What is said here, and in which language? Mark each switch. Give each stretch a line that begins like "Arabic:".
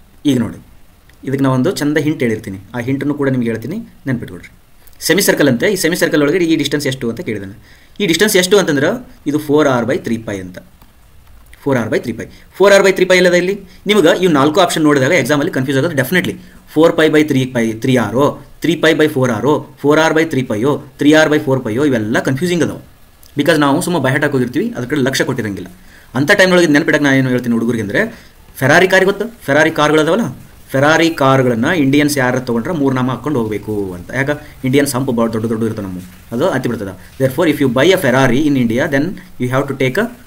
Kannada: ಈಗ ನೋಡಿ, ಇದಕ್ಕೆ ನಾವೊಂದು ಚಂದ ಹಿಂಟ್ ಹೇಳಿರ್ತೀನಿ, ಆ ಹಿಂಟನ್ನು ಕೂಡ ನಿಮ್ಗೆ ಹೇಳ್ತೀನಿ, ನೆನ್ಪಿಟ್ಕೊಳ್ರಿ. ಸೆಮಿ ಸರ್ಕಲ್ ಅಂತೆ, ಈ ಸೆಮಿ ಸರ್ಕಲ್ ಒಳಗೆ ಈ ಡಿಸ್ಟೆನ್ಸ್ ಎಷ್ಟು ಅಂತ ಕೇಳಿದಾನೆ. ಈ ಡಿಸ್ಟೆನ್ಸ್ ಎಷ್ಟು ಅಂತಂದ್ರೆ ಇದು 4r/3π ಅಂತ. 4r/3π. 4r/3π ಇಲ್ಲದ ಇಲ್ಲಿ ನಿಮಗೆ ಇವು 4 ಆಪ್ಷನ್ ನೋಡಿದಾಗ ಎಕ್ಸಾಮಲ್ಲಿ ಕನ್ಫ್ಯೂಸ್ ಆಗೋದು definitely. 4π/3r, 3π/4r, 4r/3π, 3r/4π ಇವೆಲ್ಲ ಕನ್ಫ್ಯೂಸಿಂಗ್ ಅದಾವೆ. ಬಿಕಾಸ್ ನಾವು ಸುಮ್ಮ ಬೈಹಾಟ್ ಹೋಗಿರ್ತೀವಿ, ಅದ್ರ ಕಡೆ ಲಕ್ಷ್ಯ ಕೊಟ್ಟಿರಂಗಿಲ್ಲ. ಅಂಥ ಟೈಮ್ನೊಳಗೆ ನೆನಪಿಡಕ್ಕೆ ನಾನು ಏನು ಹೇಳ್ತೀನಿ ಹುಡುಗರಿಗೆ ಅಂದರೆ, ಫೆರಾರಿ ಕಾರ್ ಗೊತ್ತು? ಫೆರಾರಿ ಕಾರ್ಗಳದಾವಲ್ಲ, ಫೆರಾರಿ ಕಾರ್ಗಳನ್ನು ಇಂಡಿಯನ್ಸ್ ಯಾರು ತೊಗೊಂಡ್ರೆ 3 ನಾಮ ಹಾಕ್ಕೊಂಡು ಹೋಗಬೇಕು ಅಂತ. ಯಾಕೆ? ಇಂಡಿಯನ್ಸ್ ಹಂಪು ಭಾಳ ದೊಡ್ಡ ಇರ್ತವೆ ನಮ್ಮ, ಅದು ಹತ್ತಿ ಬಿಡ್ತದೆ.
English: therefore if you buy a Ferrari in India then you have to take a